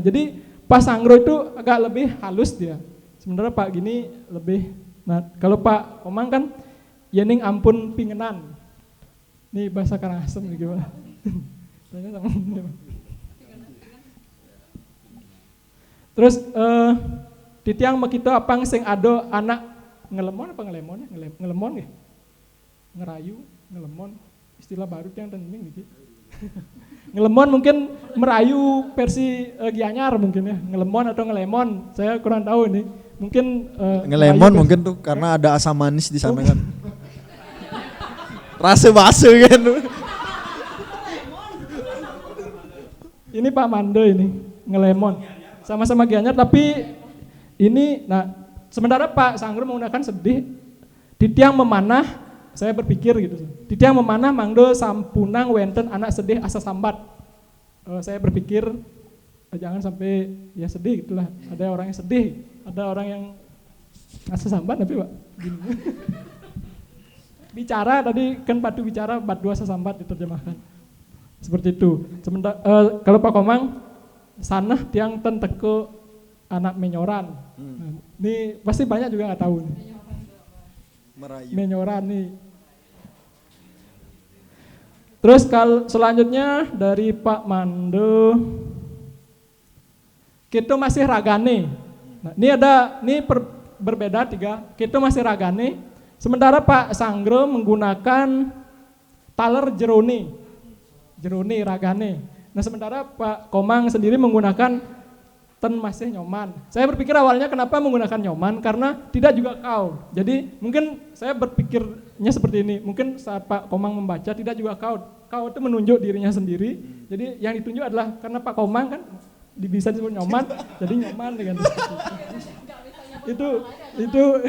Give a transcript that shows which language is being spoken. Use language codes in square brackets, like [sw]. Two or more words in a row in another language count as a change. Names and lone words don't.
[id] Jadi Pak Sanggro itu agak lebih halus dia. Sementara Pak gini lebih. Nah, kalau Pak Komang kan [ban] Yening Ampun Pingenan. [id] Ini bahasa Karangasem gimana? [ban] Terus titiang makito apang sing ado anak ngelemon apa ngelemon ya? Ngelemon ya? [id] Ngerayu, ngelemon, istilah baru yang tanding gitu. Ngelemon mungkin merayu versi Gianyar mungkin ya, ngelemon atau ngelemon, saya kurang tahu ini. Mungkin ngelemon mungkin tuh karena ada asam manis di sana kan. Rasa basa kan. Ini Pak Mando ini, ngelemon. Sama-sama Gianyar tapi ini, nah sementara Pak Sanggro menggunakan sedih, [ban] titiang memanah, [id] saya berpikir gitu. [ban] Titiang memanah mangdo sampunang wenten anak sedih asa sambat. [id] Saya berpikir jangan sampai ya sedih gitulah. Ada orang yang sedih, ada orang yang [ban] asa sambat [id] tapi Pak. Gini. Bicara tadi kan Batu Bicara, Bat dua [ban] asa sambat [id] diterjemahkan. Seperti itu. Sementara kalau Pak Komang [ban] sanah tiang ten teko anak menyoran. [id] Nah, ini pasti banyak juga nggak tahu nih. Merayu. Menyoran nih. Terus kalau selanjutnya dari Pak Mando, [ban] kita masih ragane. [id] Nah, ini berbeda tiga. [ban] Kita masih ragane. [id] Sementara Pak Sanggro menggunakan [ban] taler jerone. jerone, ragane. [id] Nah sementara Pak Komang sendiri menggunakan [ban] ten masih nyoman. [id] Saya berpikir awalnya kenapa menggunakan nyoman, karena tidak juga kau. Jadi mungkin saya berpikirnya seperti ini, mungkin saat Pak Komang membaca tidak juga kau. Kau itu menunjuk dirinya sendiri, jadi yang ditunjuk adalah karena Pak Komang kan bisa disebut nyoman, jadi nyoman dengan itu